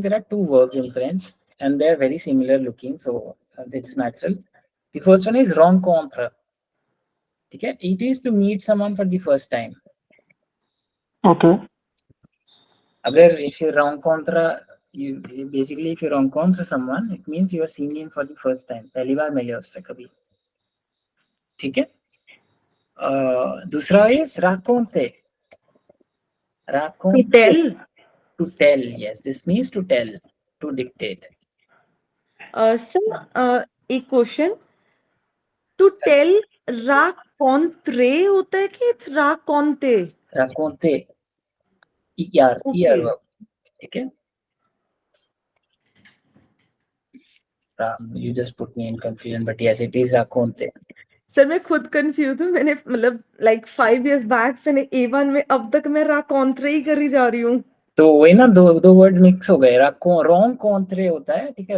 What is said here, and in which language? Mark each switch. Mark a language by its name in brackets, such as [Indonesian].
[English] There are two verbs in French and they are very similar looking, so it's natural. The first one is rencontre. [Hindi] ठीक है? [English] It is to meet someone for the first time. Okay. अगर if you rencontre, basically if you rencontre someone, it means you are seeing him for the first time. [Hindi] पहली बार मिले उससे कभी, ठीक है? [English] दूसरा is raconter. to tell. To tell, yes. This means to tell, to dictate. [Hindi] Sir, एक question. [English] To tell raconter होता है कि it's raconte? Raconter. ER, Okay. ER verb. [Hindi] ठीक है? [English] You just put me in confusion, but yes, it is raconter. [Hindi] Sir मैं खुद confuse हूँ. मैंने मतलब [English] like 5 years back [Hindi] मैंने A1 में, अब तक मैं raconter ही करी जा रही हूँ. तो वही ना, दो वर्ड मिक्स हो गए. rencontre होता है, ठीक है?